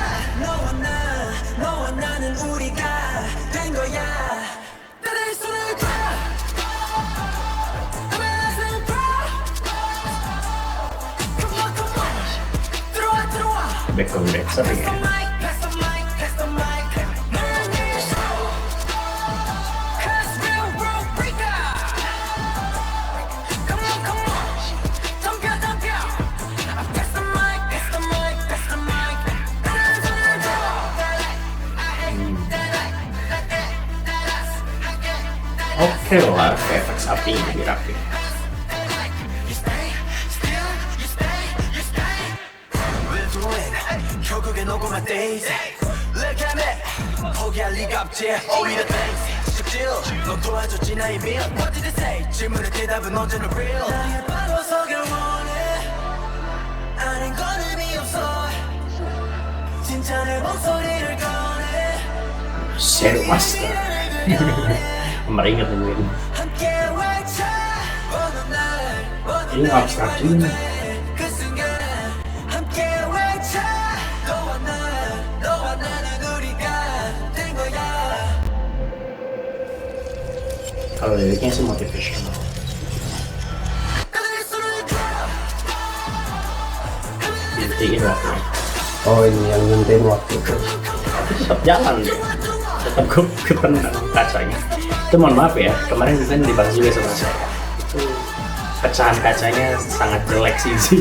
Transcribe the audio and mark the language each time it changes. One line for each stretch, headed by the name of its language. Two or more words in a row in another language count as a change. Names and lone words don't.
Korean: 너와 나는 우리가 된 거야 나의 손을 줘
English: Amazing Pro Come on
Korean: 들어와
English: Background dancer ya. Pass the mic 널 show Cause real world breaker Come on 덤벼 Pass the mic
Korean: 나의 손을 줘
Indonesian: Oke lah, efek sapi ini rapi.
Korean: 결국엔 오고만
English: days Look at me
Korean: 포기할 리가 없지 오히려 thanks 쉽지요 넌 도와줬지 나의 밀
English: What did they say
Korean: 질문의 대답은 언제나 real 나의 바로 서길 원해 아닌 건 의미 없어 진짜 내 목소리를 꺼내
Indonesian: Shadow Master. Meringat ini.
Korean: 함께 외쳐
Indonesian: Ini abstrak juga.
Korean: 그 순간 함께 외쳐 너와 나는 우리가 된 거야
Indonesian: Kalau liriknya sih motivational.
Korean: 나의 손을 줘
Indonesian: Dihentiin waktunya. Oh ini yang nentuin waktu itu. Tapi tetap jalan deh. Tetap ketenang kacanya. Itu mohon maaf ya, kemarin kan dibahas juga sama saya. Itu pecahan kacanya sangat jelek sih.